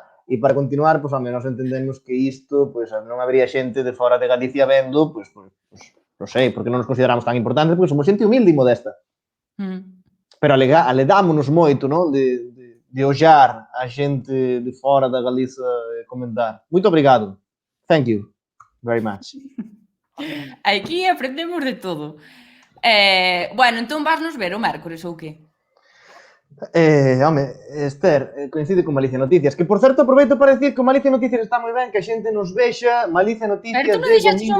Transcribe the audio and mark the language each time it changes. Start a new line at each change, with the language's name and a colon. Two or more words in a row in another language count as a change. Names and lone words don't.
Galician: E para continuar, pois, home, nós entendemos que isto, pois, non habría xente de fora de Galicia vendo, pois, non sei, porque non nos consideramos tan importantes, pois somos xente humilde e modesta. Pero aledámonos moito, non? De ollar a xente de fora da Galiza e comentar. Moito obrigado.
English: Thank you very much.
Galician: Aquí aprendemos de todo. Bueno, entón vasnos ver o mércores ou que? Home, Esther, coincide con Malicia Noticias, que por certo aproveito para decir que o Malicia Noticias está moi ben, que a xente nos vexa, Malicia Noticias